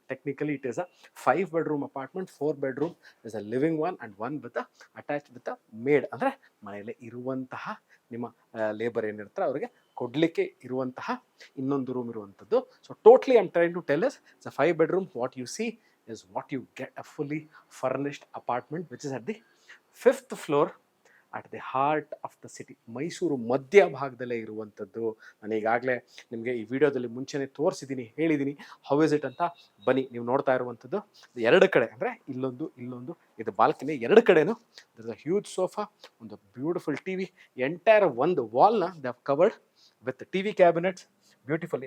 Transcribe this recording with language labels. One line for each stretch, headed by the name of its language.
English: Technically it is a 5 bedroom apartment. 4 bedroom is a living one and 1 with attach with a maid.
Kannada: ಅಂದರೆ ಮನೆಯಲ್ಲೇ ಇರುವಂತಹ ನಿಮ್ಮ labour ಏನಿರ್ತಾರೆ ಅವರಿಗೆ ಕೊಡಲಿಕ್ಕೆ ಇರುವಂತಹ ಇನ್ನೊಂದು ರೂಮ್ ಇರುವಂಥದ್ದು.
English: So totally I am trying to tell is it's a 5 bedroom. What you see is what you get, a fully furnished apartment which is at the 5th floor at the heart of the city.
Kannada: Mysuru ಮಧ್ಯಭಾಗದಲ್ಲೇ ಇರುವಂಥದ್ದು. ನಾನು ಈಗಾಗಲೇ ನಿಮಗೆ ಈ ವಿಡಿಯೋದಲ್ಲಿ ಮುಂಚೆನೇ ತೋರಿಸಿದ್ದೀನಿ, ಹೇಳಿದ್ದೀನಿ
English: how is it
Kannada: ಅಂತ. ಬನ್ನಿ, ನೀವು ನೋಡ್ತಾ ಇರುವಂಥದ್ದು 2 ಕಡೆ ಅಂದರೆ ಇಲ್ಲೊಂದು ಇದು ಬಾಲ್ಕನಿ.
English: 2 ಕಡೆನೂ there is a huge sofa, ಒಂದು beautiful T V. Entire ಒಂದು ವಾಲ್ನ they have covered with T V cabinets. Beautiful.